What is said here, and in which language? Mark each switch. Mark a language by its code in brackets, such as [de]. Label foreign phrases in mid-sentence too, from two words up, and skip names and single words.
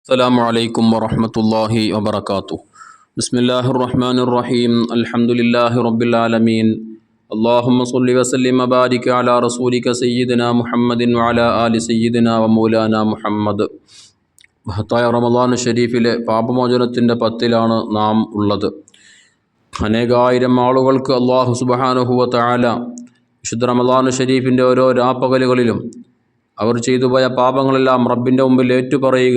[ar] السلام عليكم ورحمة الله وبركاته. بسم الله الرحمن الرحيم. الحمد لله رب العالمين. اللهم صل وسلم وبارك على رسولك سيدنا محمد وعلى آل سيدنا ومولانا മുഹമ്മദ്. [ml] മഹത്തായ റമദാൻ ഷരീഫിലെ പാപമോചനത്തിൻ്റെ പത്തിലാണ് നാം ഉള്ളത്. അനേകായിരം ആളുകൾക്ക് [ar] الله سبحانه وتعالى [ml] വിശുദ്ധ റമദാൻ ഷരീഫിൻ്റെ ഓരോ രാപ്പകലുകളിലും അവർ ചെയ്തുപോയ പാപങ്ങളെല്ലാം റബ്ബിൻ്റെ മുമ്പിൽ ഏറ്റുപറയുക